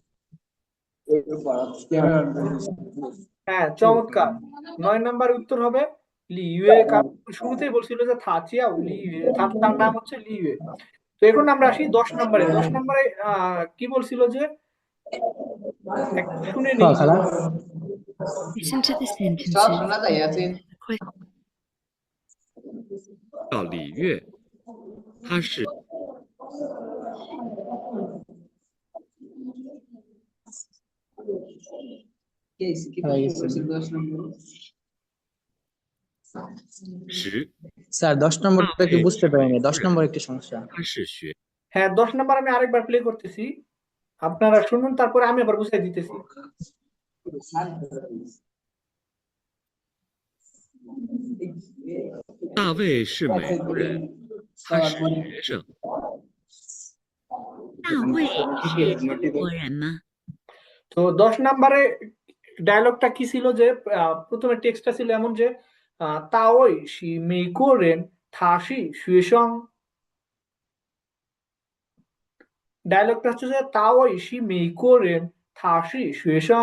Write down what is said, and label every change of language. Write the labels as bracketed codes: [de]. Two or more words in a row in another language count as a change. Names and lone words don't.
[bn] হ্যাঁ, চমৎকার। 9 নাম্বার উত্তর হবে লি ইউয়ে, কারণ শুরুতেই বলছিল যে [zh] 他叫李月, [bn] তার নাম হচ্ছে লি ইউয়ে। তো এখন আমরা আসি 10 নম্বরে। 10 নম্বরে কি বলছিল যে একটু শুনে নিই। খালা [en] Listen to the sentences. [bn] শোনা যায় আছে [en] The question. [zh] 叫李悦，他是 十， [bn] স্যার 10 নম্বরটা কি বুঝতে পারিনি, 10 নম্বর একটি সমস্যা। [zh] 他是学 [bn] হ্যাঁ, 10 নাম্বার আমি আরেকবার প্লে করতেছি, আপনারা শুনুন, তারপরে আমি আবার বুঝাই দিতেছি। [zh] 大卫是美国人，他是学生。大卫是中国人吗？ [bn] তো 10 নাম্বারে ডায়লগটা কি ছিল যে প্রথমে টেক্সটটা ছিল এমন যে [zh] 大卫是美国人他是学生. [bn] ডায়লগটা হচ্ছে যে [zh] 大卫是美国人他是学生.